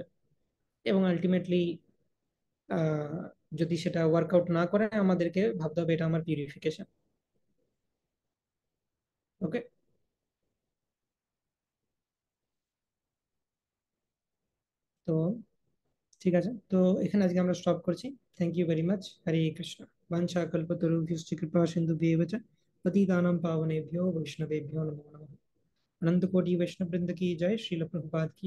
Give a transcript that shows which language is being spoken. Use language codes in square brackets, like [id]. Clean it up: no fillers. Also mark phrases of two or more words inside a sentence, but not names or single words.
[bn] এবং আলটিমেটলি আহ যদি সেটা ওয়ার্কআউট না করে, আমাদেরকে ভাবতে হবে এটা আমার পিউরিফিকেশন। ওকে। তো ঠিক আছে, তো এখানে আজকে আমরা স্টপ করছি। [en] thank you very much. [sa] হরে কৃষ্ণ। বাঞ্ছা কল্পতরুভ্যশ্চ কৃপা সিন্ধুভ্যেব চ পতিতানাং পাবনেভ্यो वैष्णवेभ्यो नमो नमः। [hi] अनंत कोटि वैष्णव वृंद की जय। श्रील प्रभुपाद की